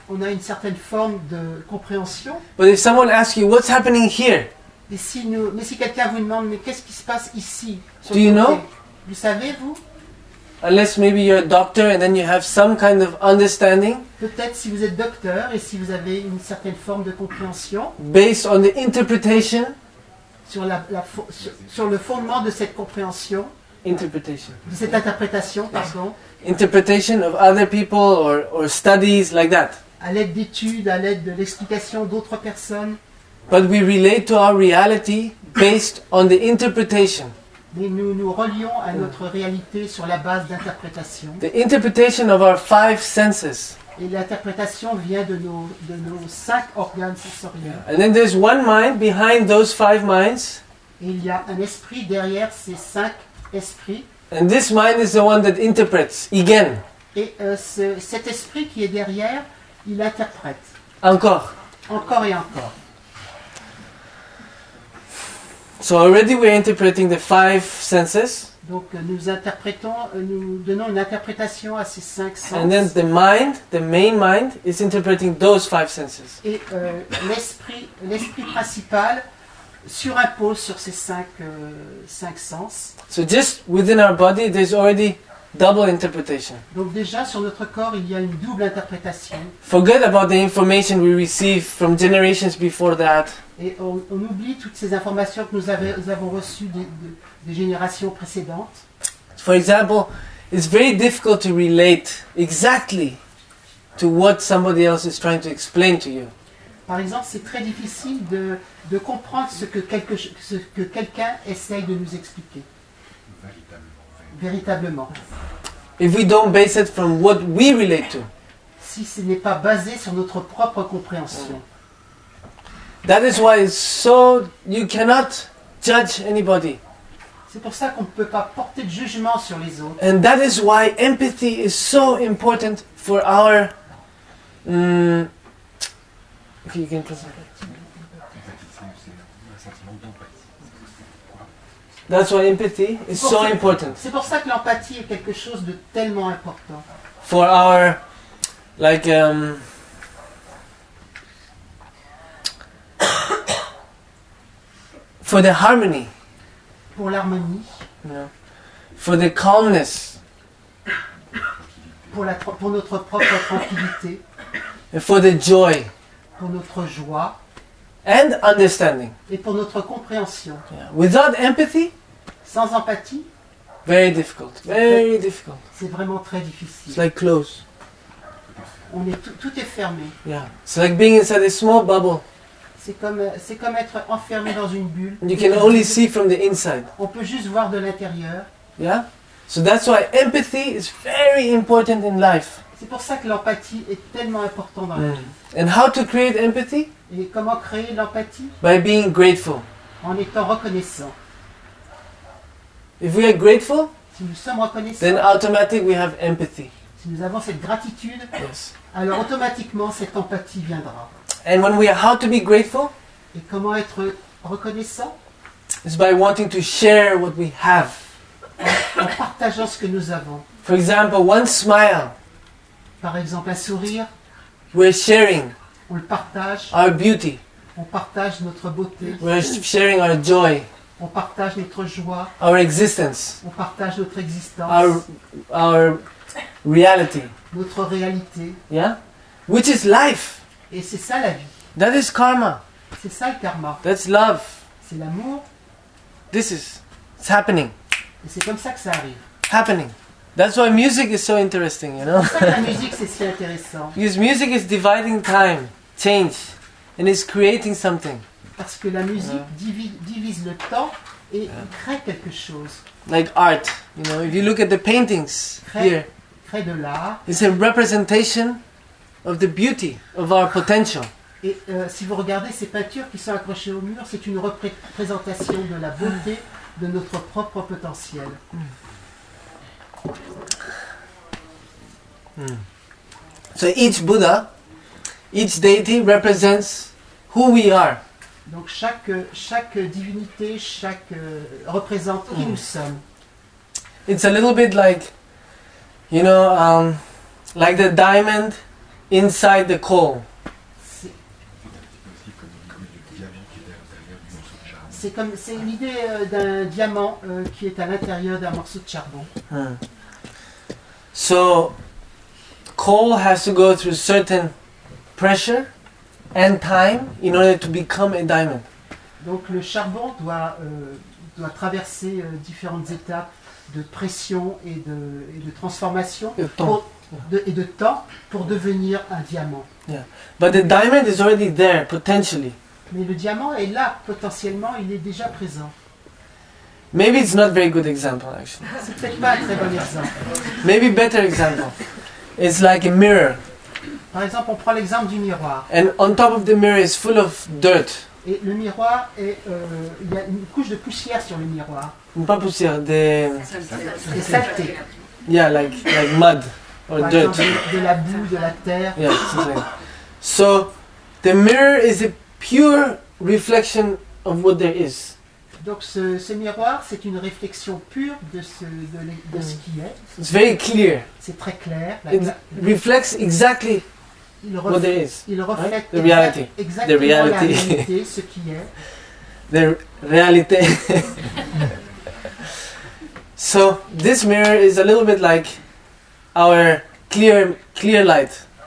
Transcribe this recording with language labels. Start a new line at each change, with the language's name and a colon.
French: On a une certaine forme de compréhension.
English: But if someone asks you, what's happening here?
French: Et mais si quelqu'un vous demande, mais qu'est-ce qui se passe ici sur
English: Do
French: le
English: you
French: côté,
English: know?
French: Vous savez, vous?
English: Unless maybe you're a doctor and then you have some kind of understanding
French: Peut-être si vous êtes docteur et si vous avez une certaine forme de compréhension
English: based on the interpretation.
French: sur, sur le fondement de cette compréhension,
English: Interpretation.
French: de cette interprétation, pardon,
English: Interpretation of other people or studies like that.
French: à l'aide d'études, à l'aide de l'explication d'autres personnes,
English: But we relate to our reality based on the interpretation.
French: mais nous nous relions à notre réalité sur la base d'interprétation.
English: The interpretation of our 5 senses.
French: Et l'interprétation vient de nos 5 organes sensoriels.
English: And then there's one mind behind those 5 minds.
French: Et il y a un esprit derrière ces 5 esprits.
English: And this mind is the one that interprets. Again.
French: Et cet esprit qui est derrière, il interprète. Encore. Encore et encore.
English: So already we're interpreting the 5 senses.
French: Donc nous donnons une interprétation à ces 5 sens.
English: And then the main mind, is interpreting those 5 senses.
French: Et l'esprit principal surimpose sur ces 5 sens.
English: So just within our body, there's already double interpretation.
French: Donc déjà sur notre corps, il y a une double interprétation.
English: Forget about the information we receive from generations before that.
French: Et on oublie toutes ces informations que nous avons reçues des générations précédentes.
English: For example, it's very difficult to relate exactly to what somebody else is trying to explain to you.
French: Par exemple, c'est très difficile de comprendre ce que quelqu'un essaye de nous expliquer. Véritablement.
English: If we don't base it from what we relate to.
French: Si ce n'est pas basé sur notre propre compréhension.
English: That is why it's so, you cannot judge anybody.
French: C'est pour ça qu'on ne peut pas porter de jugement sur les autres.
English: And that is why empathy is so important for our... okay, you can present it. That's why empathy is so important.
French: C'est pour ça que l'empathie est quelque chose de tellement important.
English: For our, like, for the harmony,
French: Pour l'harmonie,
English: you know, for the calmness,
French: pour notre propre tranquillité,
English: and for the joy.
French: pour notre joie.
English: and understanding.
French: et pour notre compréhension.
English: Yeah. Without empathy,
French: Sans empathie,
English: very difficult. Very difficult.
French: c'est vraiment très
English: It's
French: difficile.
English: like close.
French: On est tout est fermé.
English: Yeah. It's like being inside a small bubble.
French: C'est comme être enfermé dans une bulle.
English: You can only see from the inside.
French: On peut juste voir de l'intérieur.
English: Yeah? So that's why empathy is very important in life.
French: C'est pour ça que l'empathie est tellement importante dans la vie.
English: And how to create empathy?
French: Et comment créer l'empathie?
English: By being grateful.
French: En étant reconnaissant.
English: If we are grateful,
French: Si nous sommes reconnaissants,
English: then automatically we have empathy.
French: si nous avons cette gratitude,
English: Yes.
French: alors automatiquement cette empathie viendra.
English: And when we are how to be grateful
French: Et comment être reconnaissant?
English: is by wanting to share what we have.
French: En partageant ce que nous avons.
English: For example, one smile,
French: Par exemple, un sourire,
English: we're sharing
French: on le partage,
English: our beauty.
French: on partage notre beauté,
English: We're sharing our joy,
French: on partage notre joie,
English: our existence,
French: on partage notre existence,
English: our reality.
French: notre réalité.
English: Yeah? Which is life.
French: Et c'est ça la vie.
English: That is karma.
French: C'est ça le karma.
English: That's love.
French: C'est l'amour
English: It's happening.
French: et c'est comme ça que ça arrive.
English: Happening. That's why music is so interesting, you know?
French: C'est pour ça que la musique c'est si intéressant.
English: Because music is dividing time, change, and is creating something.
French: Parce que la musique divise le temps et crée quelque chose.
English: Like art, you know, if you look at the paintings here,
French: Crée de l'art.
English: it's a representation of the beauty of our potential.
French: Et si vous regardez ces peintures qui sont accrochées au mur, c'est une représentation de la beauté de notre propre potentiel.
English: So each Buddha, each deity represents who we are.
French: Donc chaque divinité, représente qui nous sommes.
English: It's a little bit like, you know, like the diamond inside the coal.
French: C'est l'idée d'un diamant qui est à l'intérieur d'un morceau de charbon.
English: So coal has to go through certain pressure and time in order to become a diamond.
French: Donc le charbon doit traverser différentes étapes de pression et de transformation et de temps pour devenir un diamant.
English: Yeah. But the diamond is already there potentially.
French: Mais le diamant est là, potentiellement, il est déjà présent.
English: Maybe it's not a very good example actually.
French: C'est peut-être pas un très bon exemple.
English: Maybe better example. It's like a mirror.
French: Par exemple, on prend l'exemple du miroir.
English: And on top of the mirror is full of dirt.
French: Et le miroir, il y a une couche de poussière sur le miroir. Pas poussière, Des saletés.
English: yeah, like mud or
French: Par
English: dirt.
French: exemple, de la boue, de la terre.
English: Yeah, something. So the mirror is a pure reflection of what there is.
French: Donc ce miroir, c'est une réflexion pure de ce qui est.
English: It's very clear.
French: C'est très clair.
English: It reflects exactly what there is.
French: Il reflète
English: The reality.
French: exactement
English: The reality.
French: la réalité, ce qui est.
English: The reality. So this mirror is a little bit like our clear light.